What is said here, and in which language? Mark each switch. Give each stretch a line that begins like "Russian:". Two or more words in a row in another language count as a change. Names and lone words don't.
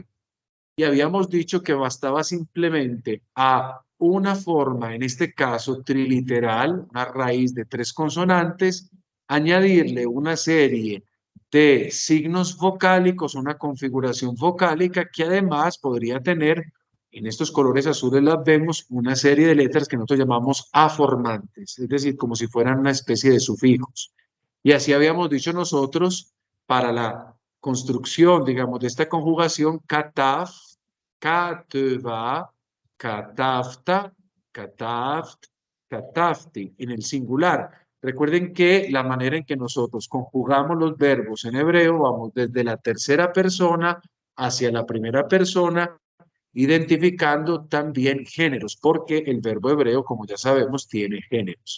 Spanish: Y habíamos dicho que bastaba simplemente a una forma, en este caso triliteral, una raíz de 3 consonantes, añadirle una serie de signos vocálicos, una configuración vocálica que además podría tener, en estos colores azules las vemos, una serie de letras que nosotros llamamos aformantes, es decir, como si fueran una especie de sufijos. Y así habíamos dicho nosotros para la construcción, digamos, de esta conjugación,
Hebrew: כתב, כתבה, כתבת, כתבת, כתבתי,
Spanish: en el singular. Recuerden que la manera en que nosotros conjugamos los verbos en hebreo, vamos desde la tercera persona hacia la primera persona, identificando también géneros, porque el verbo hebreo, como ya sabemos, tiene géneros.